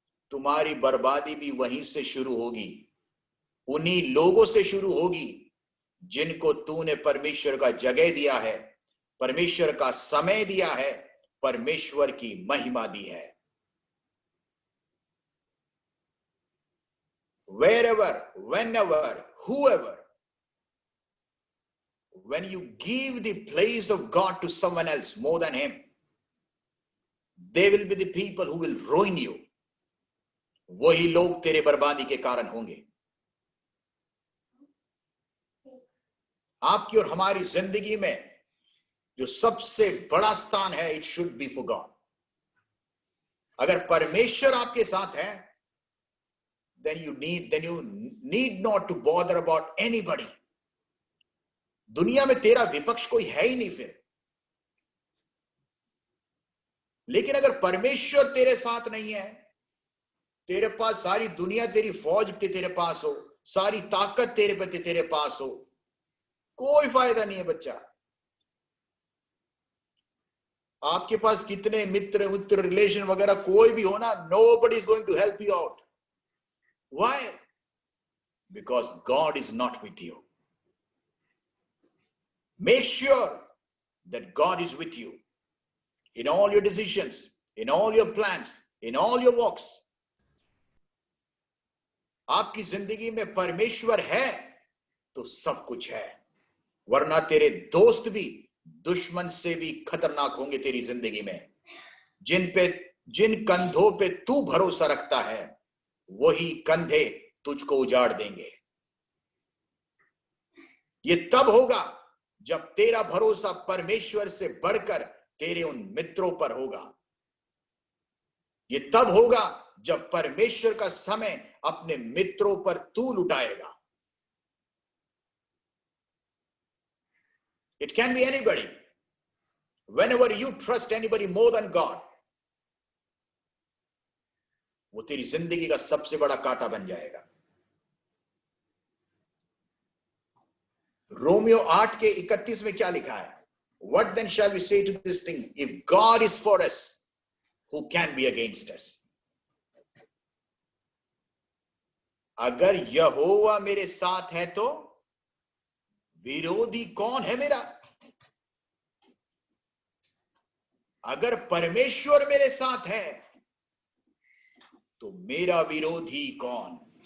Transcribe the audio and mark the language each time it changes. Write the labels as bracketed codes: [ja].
[hi] तुम्हारी बर्बादी भी वहीं से शुरू होगी, उन्हीं लोगों से शुरू होगी जिनको तूने परमेश्वर का जगह दिया है, परमेश्वर का समय दिया है, परमेश्वर की महिमा दी है। [en] Wherever, whenever, whoever, when you give the place of God to someone else more than him, they will be the people who will ruin you. [hi] वही लोग तेरे बर्बादी के कारण होंगे। आपकी और हमारी जिंदगी में जो सबसे बड़ा स्थान है, [en] It should be for God. [hi] अगर परमेश्वर आपके साथ है, [en] then you need not to bother about anybody. [hi] दुनिया में तेरा विपक्ष कोई है ही नहीं फिर। लेकिन अगर परमेश्वर तेरे साथ नहीं है, तेरे पास सारी दुनिया तेरी फौज तेरे पास हो, सारी ताकत तेरे पास हो, कोई फायदा नहीं है बच्चा। आपके पास कितने मित्र रिलेशन वगैरह कोई भी हो ना, [en] nobody is going to help you out. Why? Because God is not with you. Make sure that God is with you in all your decisions, in all your plans, in all your walks. [hi] आपकी जिंदगी में परमेश्वर है तो सब कुछ है, वरना तेरे दोस्त भी दुश्मन से भी खतरनाक होंगे तेरी जिंदगी में। जिन कंधों पे तू भरोसा रखता है, वही कंधे तुझको उजाड़ देंगे। ये तब होगा जब तेरा भरोसा परमेश्वर से बढ़कर तेरे उन मित्रों पर होगा। ये तब होगा जब परमेश्वर का समय अपने मित्रों पर तू लुटाएगा। [en] It can be anybody. Whenever you trust anybody more than God, [hi] वो तेरी जिंदगी का सबसे बड़ा कांटा बन जाएगा। रोमियो 8 के 31 में क्या लिखा है? [en] What then shall we say to this thing? If God is for us, who can be against us? [hi] अगर यहोवा मेरे साथ है तो विरोधी कौन है मेरा? अगर परमेश्वर मेरे साथ है तो मेरा विरोधी कौन?